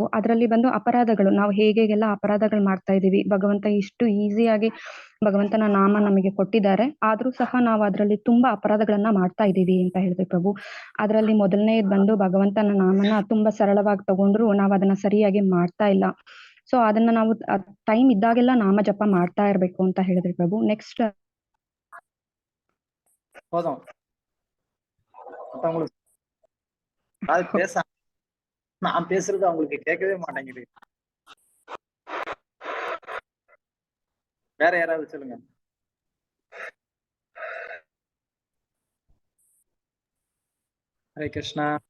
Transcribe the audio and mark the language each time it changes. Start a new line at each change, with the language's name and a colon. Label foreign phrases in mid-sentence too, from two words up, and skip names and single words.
Kannada: ಅದರಲ್ಲಿ ಬಂದು ಅಪರಾಧಗಳು ನಾವು ಹೇಗೆಲ್ಲ ಅಪರಾಧಗಳು ಮಾಡ್ತಾ ಇದೀವಿ, ಭಗವಂತ ಇಷ್ಟು ಈಸಿಯಾಗಿ ಭಗವಂತನ ನಾಮ ನಮಗೆ ಕೊಟ್ಟಿದ್ದಾರೆ, ಆದ್ರೂ ಸಹ ನಾವು ಅದರಲ್ಲಿ ತುಂಬಾ ಅಪರಾಧಗಳನ್ನ ಮಾಡ್ತಾ ಇದೀವಿ ಅಂತ ಹೇಳಿದ್ರಿ ಪ್ರಭು. ಅದರಲ್ಲಿ ಮೊದಲನೇದು ಬಂದು ಭಗವಂತನ ನಾಮನ ತುಂಬಾ ಸರಳವಾಗಿ ತಗೊಂಡ್ರು ನಾವು ಅದನ್ನ ಸರಿಯಾಗಿ ಮಾಡ್ತಾ ಇಲ್ಲ. ಸೊ ಅದನ್ನ ನಾವು ಟೈಮ್ ಇದ್ದಾಗೆಲ್ಲ ನಾಮ ಜಪ ಮಾಡ್ತಾ ಇರ್ಬೇಕು ಅಂತ ಹೇಳಿದ್ರಿ ಪ್ರಭು. ನೆಕ್ಸ್ಟ್
Tamil: போதும் மத்தவங்களுக்கு நான் பேசுறது அவங்களுக்கு கேட்கவே மாட்டேங்குது. வேற யாராவது சொல்லுங்க. ஹரே கிருஷ்ணா.